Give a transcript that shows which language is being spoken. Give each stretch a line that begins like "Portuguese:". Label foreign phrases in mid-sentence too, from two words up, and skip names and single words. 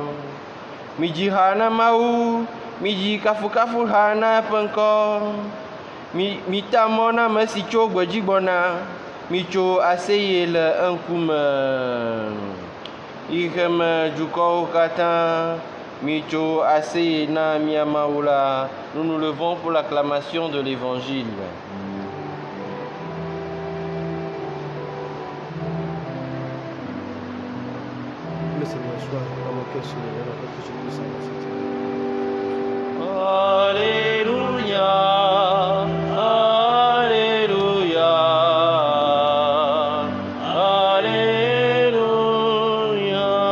Ewe: Midzi ha na Mawu, midzi kafukafu ha na eƒe ŋkɔ. Mita mɔ na ame si tso gbedzi gbɔna, mitso aseye le eŋkume. Xexeme dukɔwo katã mitso aseye na mía Mawu la.
French: Nous nous levons pour l'acclamation de l'évangile. Le Seigneur soit dans mon cœur soulevé, dans que je puisse Alléluia, Alléluia, Alléluia.